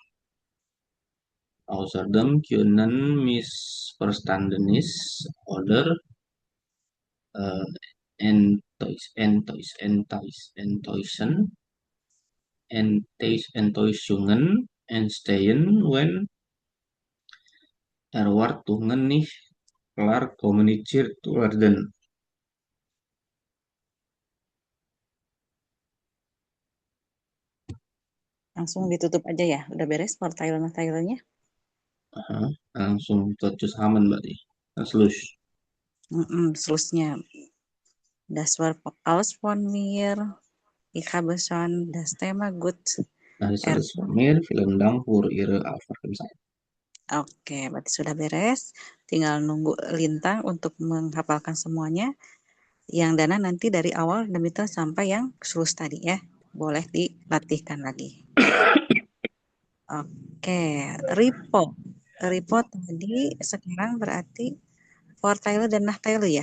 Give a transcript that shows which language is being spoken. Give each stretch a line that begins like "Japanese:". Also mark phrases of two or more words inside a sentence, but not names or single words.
German: Außerdem können Missverständnis oder Enttäuschungen entstehen, wenn Erwartungen nicht klar kommuniziert werden.
Indonesian: Langsung ditutup aja ya. Udah beres Vorteile-Nachteilenya? Langsung zusammen berarti. Schluss.
German: Schlussnya. Das war alles von mir. Ich habe schon das Thema gut Das ist alles von mir. Vielen Dank für Ihre Aufmerksamkeit.
Indonesian: Oke, berarti sudah beres. Tinggal nunggu Lintang untuk menghafalkan semuanya. Yang Dana nanti dari awal demi sampai yang Schluss tadi ya. Boleh dilatihkan lagi. Oke, report tadi sekarang berarti Vorteile dan Nachteile ya?